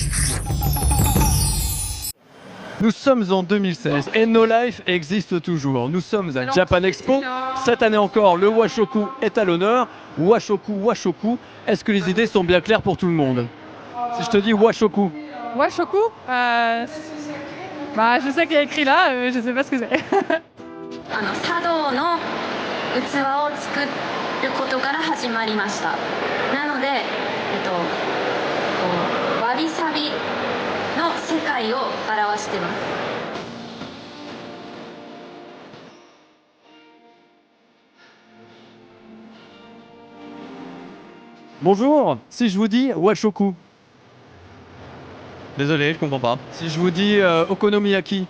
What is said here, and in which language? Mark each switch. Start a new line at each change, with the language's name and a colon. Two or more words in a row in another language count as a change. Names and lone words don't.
French: Nous sommes en 2016 et No Life existe toujours. Nous sommes à Japan Expo. Cette année encore, le Washoku est à l'honneur. Washoku, est-ce que les idées sont bien claires pour tout le monde? Si je te dis Washoku. Washoku je sais qu'il y a écrit là, je sais pas ce que c'est.
Japanese: 茶道の器を作ることから始まりました。なので、わびさびの世界を表してます。
French: Bonjour, si je vous dis Washoku. Désolé, je comprends pas. Si je vous dis Okonomiyaki.